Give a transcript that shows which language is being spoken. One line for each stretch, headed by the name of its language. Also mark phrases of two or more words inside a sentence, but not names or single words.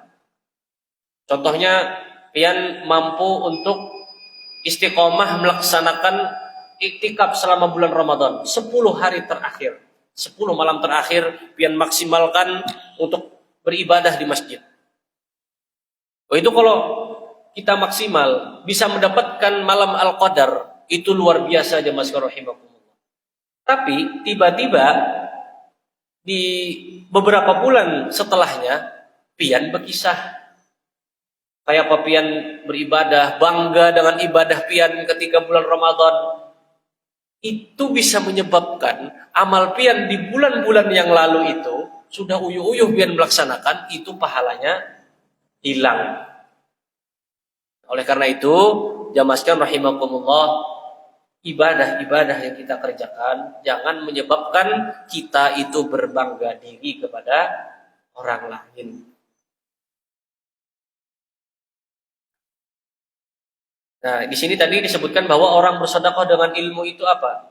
Indonesian: Contohnya, pian mampu untuk istiqomah melaksanakan iktikaf selama bulan Ramadan, 10 hari terakhir, 10 malam terakhir, pian maksimalkan untuk beribadah di masjid. Itu kalau kita maksimal, bisa mendapatkan malam Al-Qadar, itu luar biasa jemaah sekalian rahimakumullah. Tapi tiba-tiba di beberapa bulan setelahnya,
Banjar: pian berkisah. Kayak apa pian beribadah, bangga dengan ibadah pian ketika bulan Ramadan.
Indonesian: Itu bisa menyebabkan amal pian di bulan-bulan yang lalu itu, sudah uyuh-uyuh pian melaksanakan, itu pahalanya hilang. Oleh karena itu, jamaah sekalian rahimakumullah, ibadah-ibadah yang kita kerjakan jangan menyebabkan kita itu berbangga diri kepada orang lain. Nah, di sini tadi disebutkan bahwa orang bersedekah dengan ilmu itu apa?